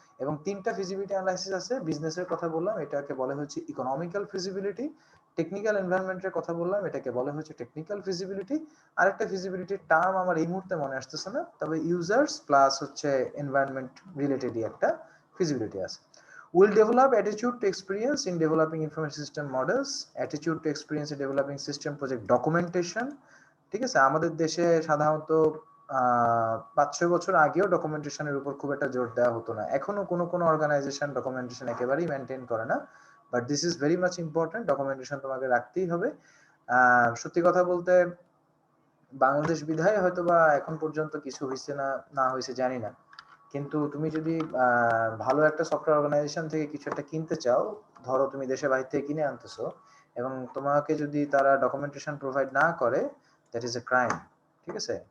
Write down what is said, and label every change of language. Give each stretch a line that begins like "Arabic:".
Bangla: এবং 3টা feasibility analysis আছে। বিজনেসের কথা বললাম, এটাকে বলা হচ্ছে ইকোনমিক্যাল ফিজিবিলিটি। টেকনিক্যাল এনভায়রনমেন্টের কথা বললাম, এটাকে বলা হচ্ছে টেকনিক্যাল ফিজিবিলিটি। আরেকটা ফিজিবিলিটির টার্ম আমার এই মুহূর্তে মনে আসতেছে না, তবে ইউজার্স প্লাস হচ্ছে এনভায়রনমেন্ট রিলেটেডই একটা ফিজিবিলিটি আছে।
English: Will develop attitude to experience in developing information system models, attitude to experience in developing system project documentation।
Bangla: ঠিক আছে, আমাদের দেশে সাধারণত 5-6 বছর আগেও ডকুমেন্টেশনের উপর খুব একটা জোর দেওয়া হতো না। এখনো কোনো অর্গানাইজেশন ডকুমেন্টেশন একেবারেই মেনটেন করে না,
English: But this is very much important.
Bangla: Documentation তোমাকে রাখতেই হবে। সত্যি কথা বলতে বাংলাদেশ বিধায় হয়তো বা এখন পর্যন্ত কিছু হয়েছে না হয়েছে জানি না, কিন্তু তুমি যদি ভালো একটা সফটওয়্যার অর্গানাইজেশন থেকে কিছু একটা কিনতে চাও, ধরো তুমি দেশের বাইরে থেকে কিনে আনতেছো এবং তোমাকে যদি তারা ডকুমেন্টেশন প্রোভাইড না করে,
English: That is a crime.
Bangla: ঠিক আছে?